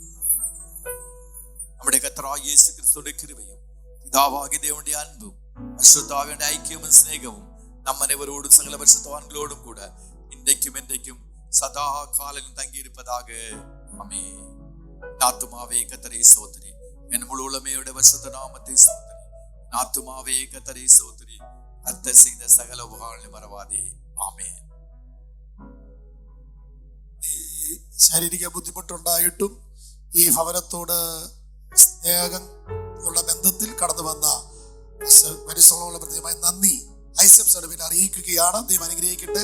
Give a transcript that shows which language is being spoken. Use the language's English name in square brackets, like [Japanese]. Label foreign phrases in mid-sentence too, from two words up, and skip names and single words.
[Tamil] நம்முடைய கர்த்தராகிய இயேசு கிறிஸ்துவின் கிருபையும் பிதாவாகிய தேவனுடைய அன்பும் பரிசுத்தாவின் ஐக்கியமும் சிநேகமும் நம் அனைவரோடும் சகல பரிசுத்தவான்களோடும் கூட இன்றைக்கும் என்றைக்கும் சதா காலையில் தங்கி இருப்பதாக. ஆமென். ஆத்துமாவே கர்த்தரை ஸ்தோத்திரி, என் முழு உளமையோட பரிசுத்த நாமத்தை ஸ்தோத்திரி. ஆத்துமாவே கர்த்தரை ஸ்தோத்திரி, கர்த்தர் செய்த சகல உபகாரங்களை மறவாதே. [Malayalam] ആമേൻ. ശാരീരിക ബുദ്ധിമുട്ടുണ്ടായിട്ടും ഈ ഭവനത്തോട് സ്നേഹം ഉള്ള ബന്ധത്തിൽ കടന്നു വന്ന പരിശ്രമമുള്ള പ്രത്യേകമായി നന്ദി ഐസെഫ് സർവിനെ അറിയിക്കുകയാണ്. ദൈവം അനുഗ്രഹിക്കട്ടെ.